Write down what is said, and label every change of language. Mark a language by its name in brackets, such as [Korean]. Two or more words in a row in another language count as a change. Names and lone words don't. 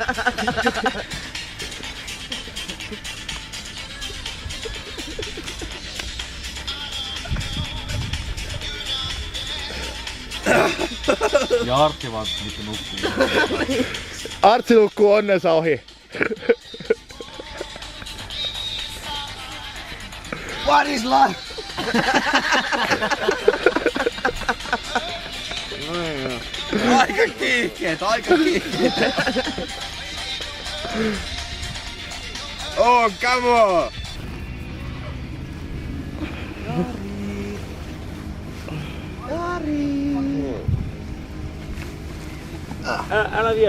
[Finnish] Ja Artti vaan vittu nukkuu. Artsi nukkuu onnensa ohi. [English] What is life? [Finnish] Aika kiihkeet, aika kiihkeet. [English] Oh, come on! [Finnish] Älä vielä.